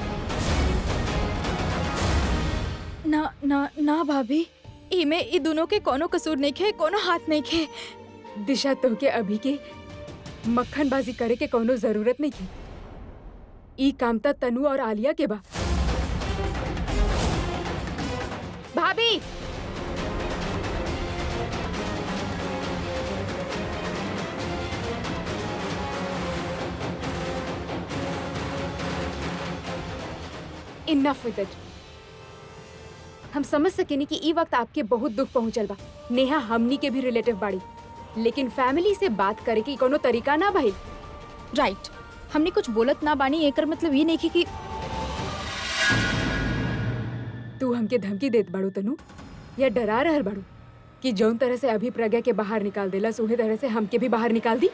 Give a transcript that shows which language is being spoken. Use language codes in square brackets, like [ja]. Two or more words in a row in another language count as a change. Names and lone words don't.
[bho] ना ना ना भाभी, इमे ई दोनों के कोनो कसूर नहीं खे, कोनो हाथ नहीं खे। दिशा, तो के अभी के मक्खनबाजी करे के कोनो जरूरत नहीं थी। ई काम त तनु और आलिया के बा। भाभी, [en] Enough with it. [bho] हम समझ सकेनी कि ई वक्त आपके बहुत दुख पहुंचल बा। नेहा हमनी के भी रिलेटिव बाड़ी, लेकिन फैमिली से बात करे की कोनो तरीका ना भाई। राइट, हमने कुछ बोलत ना बानी, एकर मतलब ये नहीं कि तू हमके धमकी देत बाड़ू तनु, या डरा रहल बाड़ू कि जौन तरह से अभी प्रज्ञा के बाहर निकाल देला, उहे तरह से हमके भी बाहर निकाल दी।